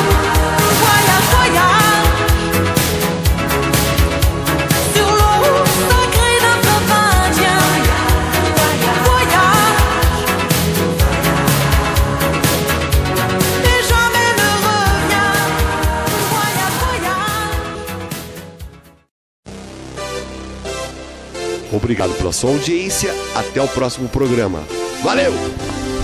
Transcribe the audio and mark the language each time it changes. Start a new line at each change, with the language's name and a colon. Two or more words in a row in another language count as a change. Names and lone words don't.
French: Voyage, voyage, sur l'eau sacrée d'un fleuve indien. Voyage, et jamais ne revient. Voyage, voyage.
Portuguese: Obrigado pela sua audiência. Até o próximo programa. Valeu!